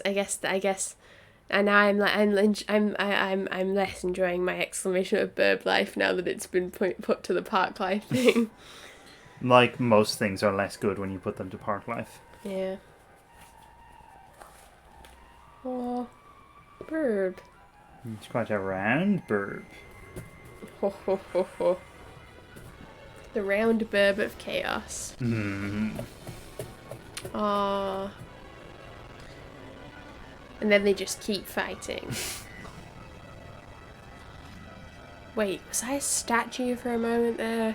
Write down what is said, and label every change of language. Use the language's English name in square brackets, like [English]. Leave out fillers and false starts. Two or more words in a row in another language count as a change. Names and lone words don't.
[English] And now I'm less enjoying my exclamation of burb life now that it's been put to the park life thing. Like most things are less good when you put them to park life. Yeah. Oh, burb. It's quite a round burb. Ho ho ho ho. The round burb of chaos. Hmm. Aww. And then they just keep fighting. Wait, was I a statue for a moment there?